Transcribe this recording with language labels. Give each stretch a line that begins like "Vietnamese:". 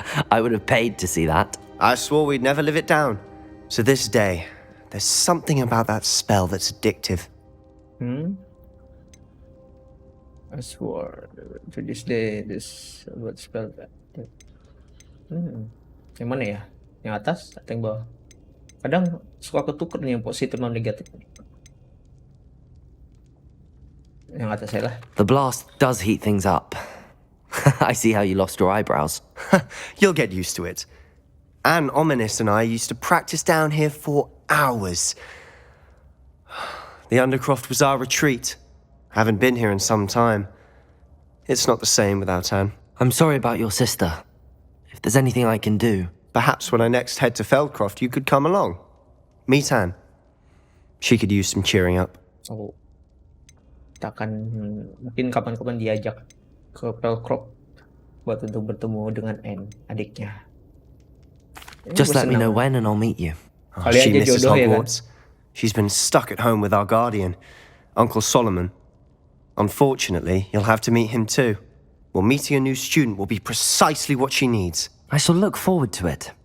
English: I would have paid to see that. I swore we'd never live it down. So this day, there's something about that spell that's addictive. I swore to this day, this what spell that.
Indonesian: Yang mana ya? Yang atas atau yang bawah? Kadang suka ketuker nih yang positif sama negatif. Yang atas saya lah.
English: The blast does heat things up. I see how you lost your eyebrows. You'll get used to it. Anne, Ominous and I used to practice down here for hours. The Undercroft was our retreat. Haven't been here in some time. It's not the same without Anne. I'm sorry about your sister. If there's anything I can do. Perhaps when I next head to Feldcroft, you could come along. Meet Anne. She could use some cheering up.
Indonesian: Oh, kita akan mungkin kapan-kapan diajak ke Pelcrop buat untuk bertemu dengan Anne, adiknya.
English: Just let me know when and I'll meet you. Oh, she misses Hogwarts. She's been stuck at home with our guardian. Uncle Solomon. Unfortunately, you'll have to meet him too. Well, meeting a new student will be precisely what she needs. I shall look forward to it.